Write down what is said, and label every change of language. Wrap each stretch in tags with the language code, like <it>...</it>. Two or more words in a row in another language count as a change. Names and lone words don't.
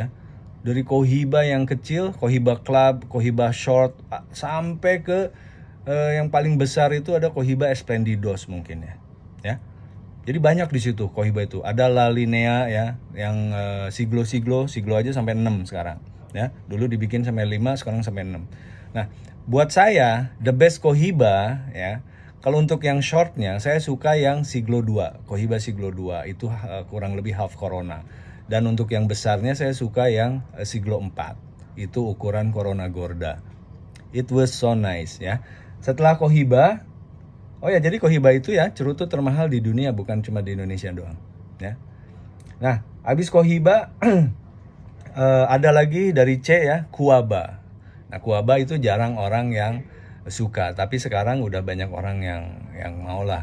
<id>Dari Cohiba yang kecil, Cohiba Club, Cohiba Short, sampai ke yang paling besar itu ada Cohiba Esplendidos mungkin ya. Ya. Jadi banyak di situ Cohiba itu. Ada La Linea ya, yang siglo aja sampai 6 sekarang ya. Dulu dibikin sampai 5, sekarang sampai 6. Nah, buat saya</id> <en>the best</en> <id>Cohiba ya. Kalau untuk yang shortnya saya suka yang siglo 2, Cohiba siglo 2 itu kurang lebih half Corona. Dan untuk yang besarnya saya suka yang siglo 4. Itu ukuran Corona Gorda.</id> <en>It was so nice</en> <id>ya. Setelah Cohiba, oh ya, jadi Cohiba itu ya cerutu termahal di dunia, bukan cuma di Indonesia doang ya. Nah, habis Cohiba ada lagi dari C ya, Cuaba. Nah, Cuaba itu jarang orang yang suka, tapi sekarang udah banyak orang yang mau lah.</id>